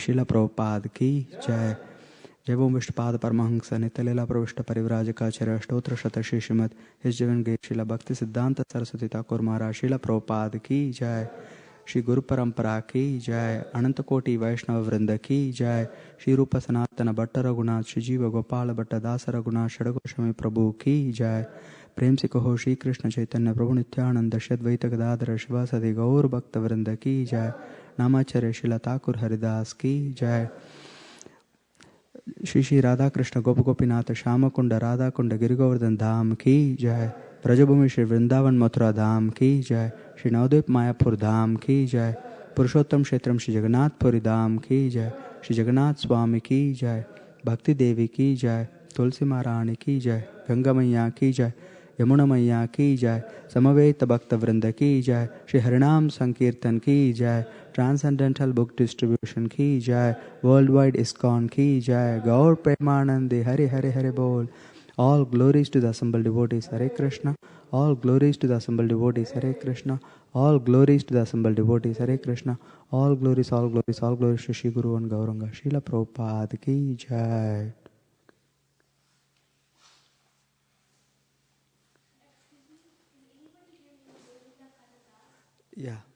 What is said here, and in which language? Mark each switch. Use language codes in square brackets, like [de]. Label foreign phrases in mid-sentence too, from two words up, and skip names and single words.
[hi] श्रील प्रभुपाद की जय जय ओम विष्णुपाद परमहंस नित्यलीला प्रविष्ट परिव्राजकाचार्य अष्टोत्तर शति शिशिमद [en] His Divine Grace [hi] Srila भक्ति सिद्धान्त सरस्वती ठाकुर महाराज श्रील प्रभुपाद की जय श्री गुरु परम्परा की जय अनन्त कोटि वैष्णव वृन्द की जय श्री रूप सनातन भट्ट रघुनाथ श्री जीव गोपाल भट्ट दास रघुनाथ षड्गोस्वामी प्रभु की जय प्रेम से कहो श्री कृष्ण चैतन्य प्रभु नित्यानंद अद्वैत गदाधर शिवासदि गौर भक्त वृंद की जय नामाचार्य शिला ठाकुर हरिदास की जय श्री श्री राधा कृष्ण गोप गोपीनाथ श्याम कुंड राधा कुंड गिरिगोवर्धन धाम की जय ब्रजभूमि श्री वृंदावन मथुरा धाम की जय श्री नवद्वीप मायापुर धाम की जय पुरुषोत्तम क्षेत्रम श्री जगन्नाथपुरी धाम की जय श्री जगन्नाथ स्वामी की जय भक्ति देवी की जय तुलसी महारानी की जय गंगा मैया की जय यमुना मैया की जय समवेत भक्त वृंद की जय श्री हरिनाम संकीर्तन की जय [en] Transcendental Book Distribution [hi] की जय [en] World Wide [hi] इस्कॉन की जय गौर प्रेमानंदे हरे हरे हरे बोल [en] All glories to the assembled devotees. [hi] Hare Krishna. [en] All glories to the assembled devotees. Hare Krishna. All glories to the assembled devotees. Hare Krishna. All glories, all glories, all glories to Shri Guru and Gauranga. [hi] श्रील प्रभुपाद की जय. [en] Yeah.